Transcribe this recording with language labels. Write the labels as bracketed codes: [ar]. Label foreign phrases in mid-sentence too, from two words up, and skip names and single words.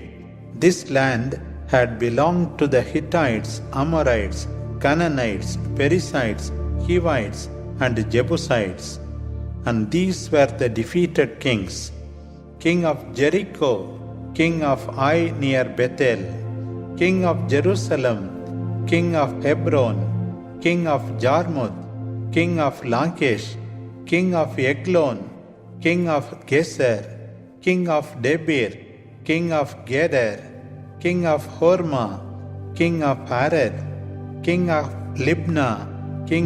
[en] This land had belonged to the Hittites, Amorites, Canaanites, Perizzites, Hivites, and Jebusites. And these were the defeated kings: king of Jericho, king of Ai near Bethel, king of Jerusalem, king of Hebron, king of Jarmuth, king of Lachish, king of Eglon, king of Geser, king of Debir, king of Geder, king of Hormah, king of Harad, king of Libnah, king